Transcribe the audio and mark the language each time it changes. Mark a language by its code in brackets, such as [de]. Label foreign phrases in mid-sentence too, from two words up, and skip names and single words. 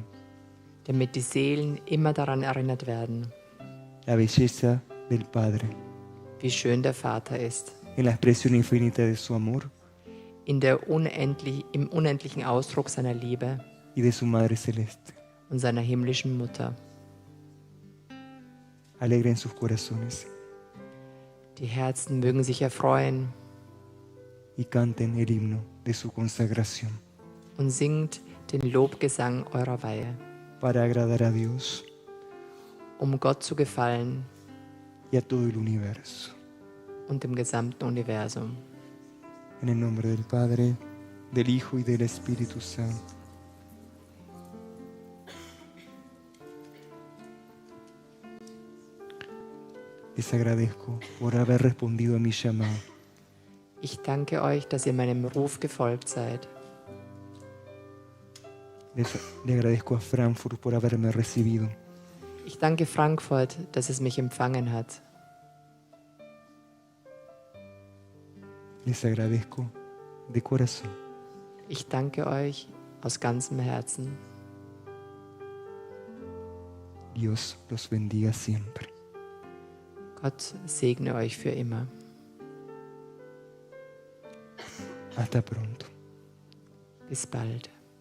[de] damit die Seelen immer daran erinnert werden, [es] la belleza del Padre [de] wie schön der Vater ist, [es] en la expresión infinita de su amor [de] im unendlichen Ausdruck seiner Liebe [es] y de su Madre Celeste. [de] und seiner himmlischen Mutter. [es] Alegren sus corazones [de] Die Herzen mögen sich erfreuen [es] y canten el himno de su consagración [de] und singt den Lobgesang eurer Weihe, [es] para agradar a Dios [de] um Gott zu gefallen [es] y a todo el universo. [de] und dem gesamten Universum. [es] En el nombre del Padre, del Hijo y del Espíritu Santo. Les agradezco por haber respondido a mi llamado. [de] Ich danke euch, dass ihr meinem Ruf gefolgt seid. [es] Le agradezco a Frankfurt por haberme recibido. [de] Ich danke Frankfurt, dass es mich empfangen hat. [es] Les agradezco de corazón. [de] Ich danke euch aus ganzem Herzen. [es] Dios los bendiga siempre. [de] Gott segne euch für immer. [es] Hasta pronto. [de] Bis bald.